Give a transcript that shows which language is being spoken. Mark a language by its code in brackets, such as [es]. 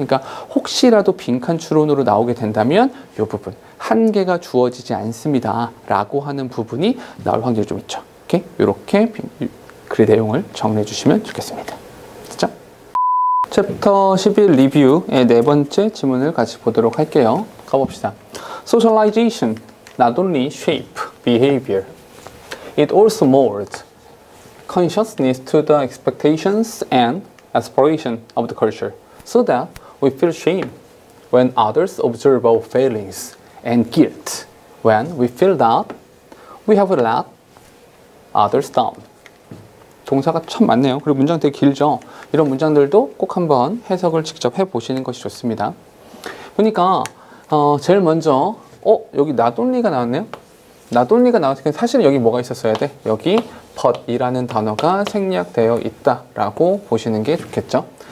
[ko] 그러니까 혹시라도 빈칸 추론으로 나오게 된다면 이 부분, 한계가 주어지지 않습니다 라고 하는 부분이 나올 확률이 좀 있죠. 이렇게 글의 내용을 정리해 주시면 좋겠습니다. 됐죠? 챕터 11 리뷰의 4번째 지문을 같이 보도록 할게요. 가봅시다. [en] Socialization not only shape behavior, it also molds consciousness to the expectations and aspiration of the culture, so that we feel shame when others observe our failings and guilt when we feel that we have let others down. [ko] 동사가 참 많네요. 그리고 문장 되게 길죠. 이런 문장들도 꼭 한번 해석을 직접 해보시는 것이 좋습니다. 보니까 제일 먼저 여기 not only가 나왔네요. not only가 나왔을 때 사실은 여기 뭐가 있었어야 돼? 여기 but이라는 단어가 생략되어 있다라고 보시는 게 좋겠죠.